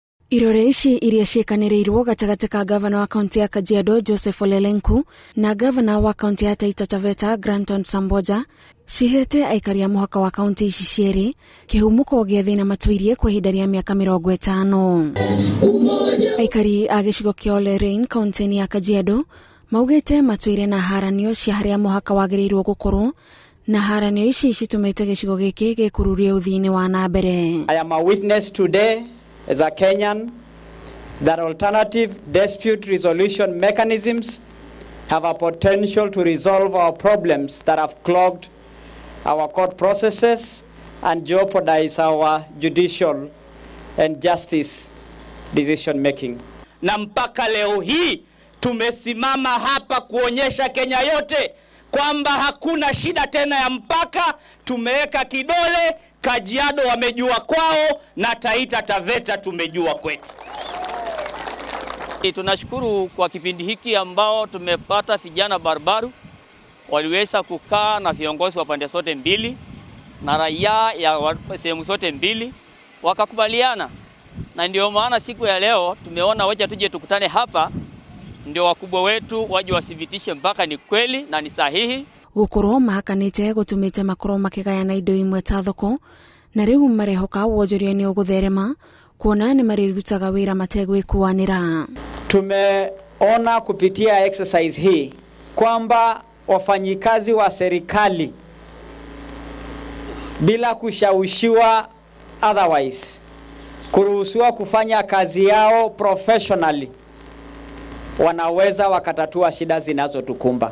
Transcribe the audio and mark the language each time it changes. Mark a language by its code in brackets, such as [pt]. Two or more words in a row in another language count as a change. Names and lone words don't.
[ki] Irore ici iria ciĩkanĩrĩirwo gatagatĩ ka gavana wa kaunti ya Kajiado Joseph Olelenku na gavana wa kaunti ya Taita Taveta Granton Samboja cihete aikari a muhaka wa kaunti ici cierĩ kĩhumũko gĩa thĩna matuirie kwa ihinda rĩa mĩaka 50. Aikari a gĩcigo kĩa Olerein kaunti ya Kajiado maugĩte matuire na haranio cia harĩa muhaka wagĩrĩirwo gũkorwo na haranio ici citumĩte gĩcigo gĩkĩ gĩkururie ũthiinĩ wa nambere. [en] I am a witness today as a Kenyan that alternative dispute resolution mechanisms have a potential to resolve our problems that have clogged our court processes and jeopardize our judicial and justice decision making. [sw] Na mpaka leo hii tumesimama hapa kuonyesha Kenya yote kwamba hakuna shida tena ya mpaka. Tumeweka kidole, Kajiado wamejua kwao na Taita Taveta tumejua kwetu. Tunashukuru kwa kipindi hiki ambao tumepata vijana barbaru waliweza kukaa na viongozi wa pande zote mbili na raia ya sehemu zote mbili wakakubaliana, na ndio maana siku ya leo tumeona wacha tuje tukutane hapa ndio wakubwa wetu waje wathibitishe mpaka ni kweli na ni sahihi. [ki] Gũkorwo mahakanĩte gũtumĩte makorwo makĩgayana indo imwe ta thoko na rĩu marehoka wonjoria-inĩ ũgũtherema kuona nĩ marĩrutaga wĩra mategwĩkũanĩra. [sw] Tumeona kupitia exercise hii kwamba wafanyikazi wa serikali bila kushawishiwa otherwise kuruhusiwa kufanya kazi yao professionally wanaweza wakatatua shida zinazotukumba.